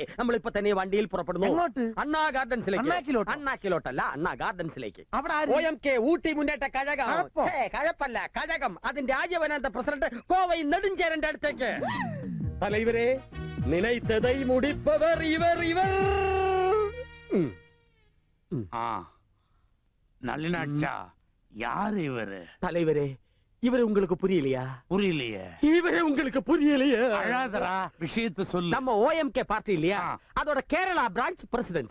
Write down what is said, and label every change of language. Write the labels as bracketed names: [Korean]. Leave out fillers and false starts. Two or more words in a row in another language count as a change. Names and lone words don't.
[Malayalam] നമ്മളിപ്പോ തന്നെ വണ്ടിയിൽ പുറപ്പെടുന്നു. അണ്ണാ ഗാർഡൻസിലേക്ക്. അണ്ണാക്കിലോട്ടല്ല, അണ്ണാ ഗാർഡൻസിലേക്ക്. OMK ഊട്ടി മുന്നേറ്റ കഴകം. കഴപ്പല്ല, കഴകം. അതിന്റെ രാജവനാന്ത പ്രസിഡന്റ് കോവൈ നെടുഞ്ചേരന്റെ അടുത്തേക്ക്. [Tamil] தலைவரே, நினைத்ததை முடிப்பவர் இவர் இவர். நல்லினாச்சா, யாரு இவரு? தலைவரே, இவரு உங்களுக்கு புரியலையா? புரியலையே. இவரே உங்களுக்கு புரியலையா? அழாதரா, விஷயத்தை சொல்லு. நம்ம OMK பார்ட்டி இல்லையா, அதோட கேரளா [English] branch president.